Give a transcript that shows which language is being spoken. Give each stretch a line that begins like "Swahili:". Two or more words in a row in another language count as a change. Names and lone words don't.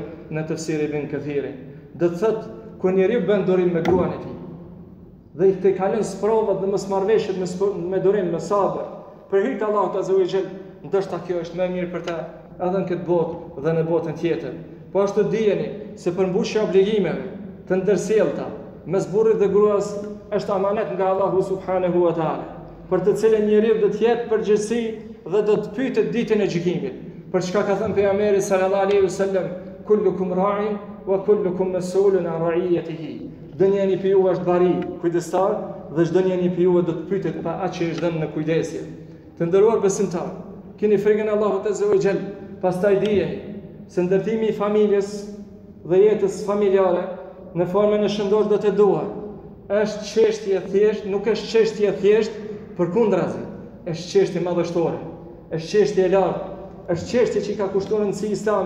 Albanian: Në tefsir Ibn Kathiri, do të thotë kur njeriu bën durim me gruan e tij dhe i të kalon sprovat dhe mosmarrveshjet me durim, me sabër, për hir të Allahut
Arabic: عز وجل,
Albanian: ndoshta kjo është më e mirë për ta edhe në këtë botë dhe në botën tjetër. Po ashtu dijeni se përmbushja e obligimeve të ndërsjellta mes burrit dhe gruas është amanet nga Allahu
Arabic: سبحانه وتعالى,
Albanian: për të cilën njeriu do të jetë përgjegjësi dhe do të pyetet ditën e gjykimit. Për çka ka thënë pejgamberi
Arabic: صلى الله عليه وسلم: "كلكم راع وكلكم مسؤول عن رعيته."
Albanian: Çdo njeri për ju është bari, kujdestar, dhe çdo njeri për ju do të pyetet pa atë që është dhënë në kujdesje. Të nderuar besimtar, keni frikën e Allahut
Arabic: عز وجل,
Albanian: pastaj dijeni se ndërtimi i familjes dhe jetës familjare në formën e shëndosh dhe të duar është çështje thjesht, nuk është çështje thjesht përkundrazi, është çështje madhështore, është çështje e lartë, është çështje që ka kushtuar rëndësi Islami.